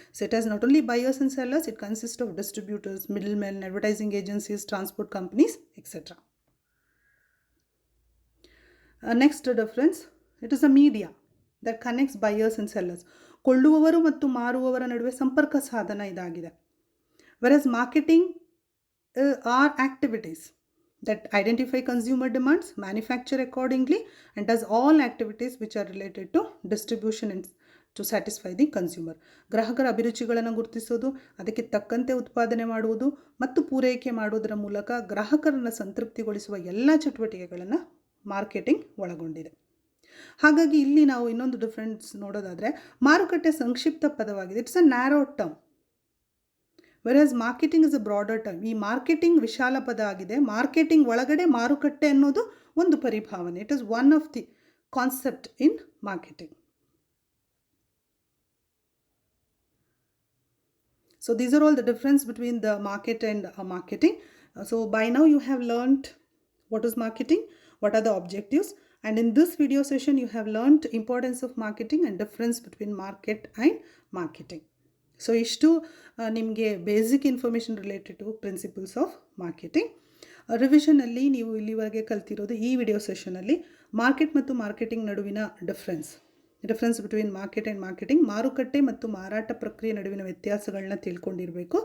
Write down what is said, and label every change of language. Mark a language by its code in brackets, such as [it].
[en] So it is not only buyers and sellers, it consist of distributors, middlemen, advertising agencies, transport companies etcetera. Next difference, it is a media that connects buyers and sellers. [kn] ಕೊಳ್ಳುವವರು ಮತ್ತು ಮಾರುವವರ ನಡುವೆ ಸಂಪರ್ಕ ಸಾಧನ ಇದಾಗಿದೆ. [en] Whereas marketing are activities that identify consumer demands, manufacture accordingly, and does all activities which are related to distribution and to satisfy the consumer. [kn] ಗ್ರಾಹಕರ ಅಭಿರುಚಿಗಳನ್ನು ಗುರುತಿಸೋದು, ಅದಕ್ಕೆ ತಕ್ಕಂತೆ ಉತ್ಪಾದನೆ ಮಾಡುವುದು ಮತ್ತು ಪೂರೈಕೆ ಮಾಡುವುದರ ಮೂಲಕ ಗ್ರಾಹಕರನ್ನು ಸಂತೃಪ್ತಿಗೊಳಿಸುವ ಎಲ್ಲ ಚಟುವಟಿಕೆಗಳನ್ನು ಮಾರ್ಕೆಟಿಂಗ್ ಒಳಗೊಂಡಿದೆ. ಹಾಗಾಗಿ ಇಲ್ಲಿ ನಾವು ಇನ್ನೊಂದು ಡಿಫ್ರೆನ್ಸ್ ನೋಡೋದಾದರೆ, ಮಾರುಕಟ್ಟೆ ಸಂಕ್ಷಿಪ್ತ ಪದವಾಗಿದೆ. [en] It's a narrow term. Whereas marketing is a broader term. [kn] ಈ ಮಾರ್ಕೆಟಿಂಗ್ ವಿಶಾಲ ಪದ ಆಗಿದೆ. ಮಾರ್ಕೆಟಿಂಗ್ ಒಳಗಡೆ ಮಾರುಕಟ್ಟೆ ಅನ್ನೋದು ಒಂದು ಪರಿಭಾವನೆ. [en] It is one of the concept in marketing. So these are all the difference between the market and marketing. So by now you have learned what is marketing, what are the objectives, and in this video session you have learned importance of marketing and difference between market and marketing. So [kn] ಇಷ್ಟು ನಿಮಗೆ [en] Basic information related to principles of marketing. [kn] ರಿವಿಷನಲ್ಲಿ ನೀವು ಇಲ್ಲಿವರೆಗೆ ಕಲ್ತಿರೋದು ಈ video ಸೆಷನಲ್ಲಿ market ಮತ್ತು marketing ನಡುವಿನ [en] difference between market and marketing, [kn] ಮಾರುಕಟ್ಟೆ ಮತ್ತು ಮಾರಾಟ ಪ್ರಕ್ರಿಯೆ ನಡುವಿನ ವ್ಯತ್ಯಾಸಗಳನ್ನ ತಿಳ್ಕೊಂಡಿರಬೇಕು.